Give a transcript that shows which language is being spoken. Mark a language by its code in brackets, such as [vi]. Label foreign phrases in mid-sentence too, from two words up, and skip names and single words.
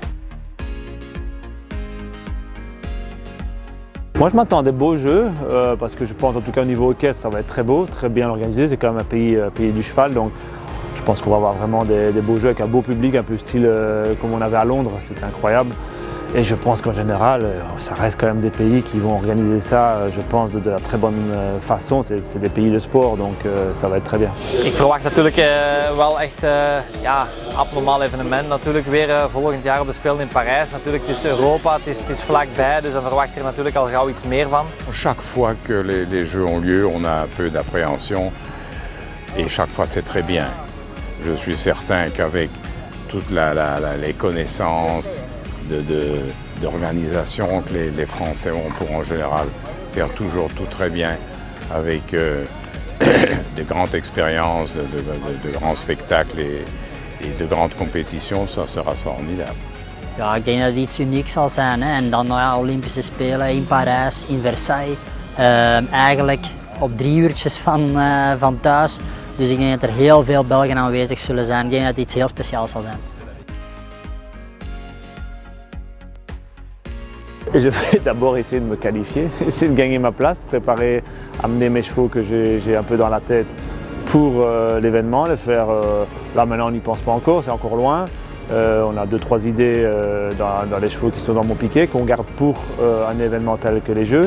[fr] Moi je m'attends à des beaux jeux parce que je pense en tout cas au niveau orchestre ça va être très beau, très bien organisé, c'est quand même un pays du cheval donc je pense qu'on va avoir vraiment des beaux jeux avec un beau public, un peu style comme on avait à Londres, c'était incroyable. Et je pense qu'en général, ça reste quand même des pays qui vont organiser ça, je pense, de la très bonne façon. C'est des pays de sport, donc ça va être très bien. [nl] Ik verwacht natuurlijk wel echt ja, abnormaal evenement. Natuurlijk weer volgend jaar op de Spelen in Parijs. Natuurlijk, het is Europa, het is vlakbij, dus dan verwacht je er natuurlijk al gauw iets meer van. [fr] Chaque fois que les Jeux ont lieu, on a un peu d'appréhension et chaque fois c'est très bien. Je suis certain qu'avec toutes les connaissances, d'organisation que les Français ont pour en général faire toujours tout très bien avec des grandes expériences, de grands spectacles et de grandes compétitions, ça sera formidable. [nl] Ja, ik denk dat het iets unieks zal zijn. Hè. En dan ja, Olympische Spelen in Parijs, in Versailles. Eigenlijk op 3 uurtjes van thuis. Dus ik denk dat er heel veel Belgen aanwezig zullen zijn. Ik denk dat het iets heel speciaals zal zijn. [fr] Et je vais d'abord essayer de me qualifier, essayer de gagner ma place, préparer, amener mes chevaux que j'ai un peu dans la tête pour l'événement, les faire. Là maintenant on n'y pense pas encore, c'est encore loin. On a 2-3 idées dans les chevaux qui sont dans mon piquet qu'on garde pour un événement tel que les Jeux.